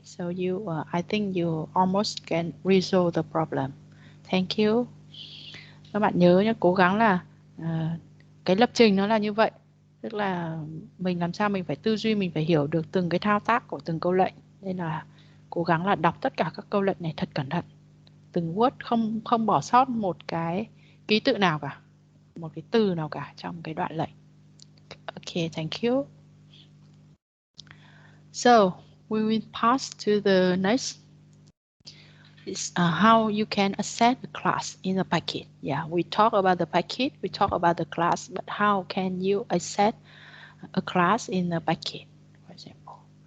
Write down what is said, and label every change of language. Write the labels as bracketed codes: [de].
[en] So I think you almost can resolve the problem. Thank you. [vi] Các bạn nhớ nhé, cố gắng là cái lập trình nó là như vậy. Tức là mình làm sao mình phải tư duy, mình phải hiểu được từng cái thao tác của từng câu lệnh. Nên là cố gắng là đọc tất cả các câu lệnh này thật cẩn thận. Từng word, không bỏ sót một cái ký tự nào cả, một cái từ nào cả trong cái đoạn lệnh. [en] Okay, thank you. So, we will pass to the next. Is how you can access the class in the packet. Yeah, we talk about the packet, we talk about the class, but how can you access a class in the packet, for example?